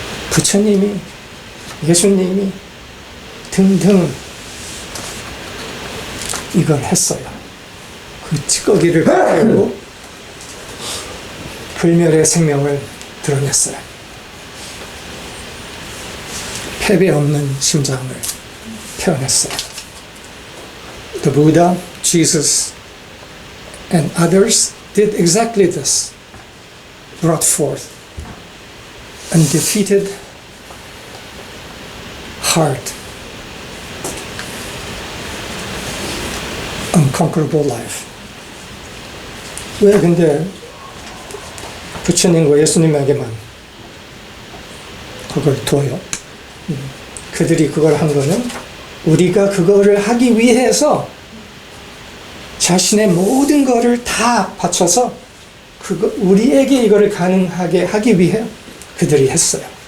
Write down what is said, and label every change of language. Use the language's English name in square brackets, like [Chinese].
[Korean] 부처님이, 예수님이 등등 이걸 했어요. 그 찌꺼기를 가지고 불멸의 생명을 드러냈어요. 패배 없는 심장을 표현했어요. [English] The Buddha, Jesus, and others did exactly this. Brought forth undefeated heart, unconquerable life. [Korean] 왜 근데 부처님과 예수님에게만 그걸 둬요? 그들이 그걸 한 거는 우리가 그거를 하기 위해서 자신의 모든 거를 다 바쳐서 우리에게 이거를 가능하게 하기 위해 그들이 했어요.